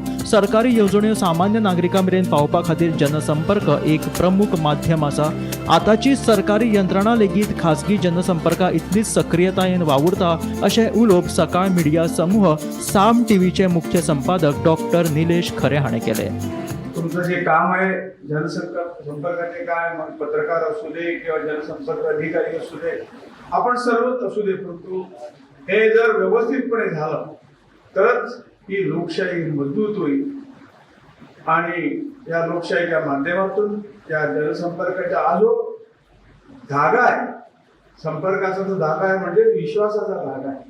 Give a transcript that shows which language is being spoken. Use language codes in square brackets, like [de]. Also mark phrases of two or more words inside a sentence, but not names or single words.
[kok] सरकारी येवजण्यो सामान्य नागरिकां मेरेन पावोवपा खातीर जनसंपर्क एक प्रमुख माध्यम आसा. आतांची सरकारी यंत्रणा लेगीत खासगी जनसंपर्का इतलीच सक्रियतायेन वावुरता अशें उलोवप सकाळ मिडिया समूह साम टीव्हीचे मुख्य संपादक डॉ. निलेश खरे हाणें केले. [mr] तुमचं जे काम आहे जनसंपर्काचे काय मग पत्रकार असू दे किंवा जनसंपर्क अधिकारी असू दे आपण सर्वच असू दे, परंतु हे जर व्यवस्थितपणे झालं तरच ही लोकशाही मजबूत होईल. आणि या लोकशाहीच्या माध्यमातून या जनसंपर्काचा हा जो धागा आहे, संपर्काचा जो धागा आहे म्हणजे विश्वासाचा धागा आहे.